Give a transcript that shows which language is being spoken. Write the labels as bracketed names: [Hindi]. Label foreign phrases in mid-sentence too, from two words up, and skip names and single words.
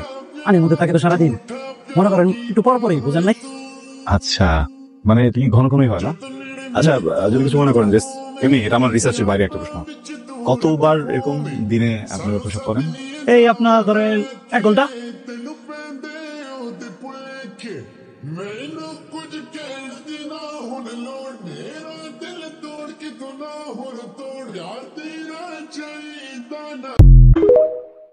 [Bangla] পানির মধ্যে থাকে তো সারাদিন, মনে করেন একটু পর পরই, বুঝেন নাই? আচ্ছা, মানে এটি ঘন ঘনই হয় না? আচ্ছা, যদি কিছু মনে করেন, জাস্ট এমনি, এটা আমার রিসার্চের বাইরে একটা প্রশ্ন। কতবার এরকম দিনে আপনারা প্রসব করেন? এই আপনার ধরেন 1 ঘন্টা। [Punjabi] ਮੈਨੂੰ ਕੁਝ ਕਹਿਦੀ ਨਾ ਹੁਣ ਲੋੜ, ਮੇਰਾ ਦਿਲ ਤੋੜ ਕੇ ਤੂੰ ਨਾ ਹੁਣ ਤੋੜ, ਯਾਰ ਤੇਰਾ ਚਾਹੀਦਾ ਨਾ।